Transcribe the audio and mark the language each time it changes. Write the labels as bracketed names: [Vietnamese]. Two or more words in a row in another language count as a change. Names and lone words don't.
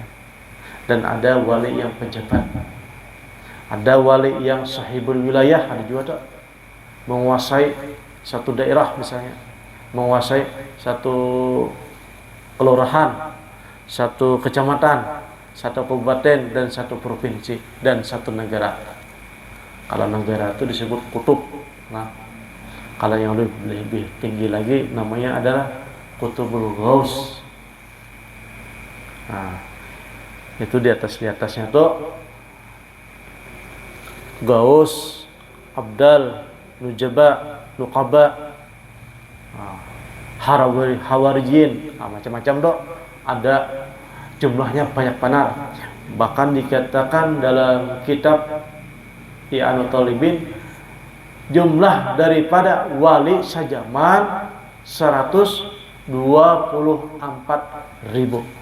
[Indonesian] Dan ada wali yang pejabat. Ada wali yang [Arabic] sahibul wilayah, [Indonesian] ada juga tuh menguasai satu daerah misalnya, menguasai satu kelurahan, satu kecamatan, satu kabupaten, dan satu provinsi, dan satu negara. Kalau negara itu disebut kutub. Nah, kalau yang lebih tinggi lagi namanya adalah [Arabic] kutubul ghaus. [Indonesian] Nah, itu di atasnya tuh gaus, abdal, nujaba, nuqaba, hawarijin, macam-macam dok. Ada jumlahnya banyak benar. Bahkan dikatakan dalam kitab I'anul Talibin, jumlah daripada wali sajaman 124.000.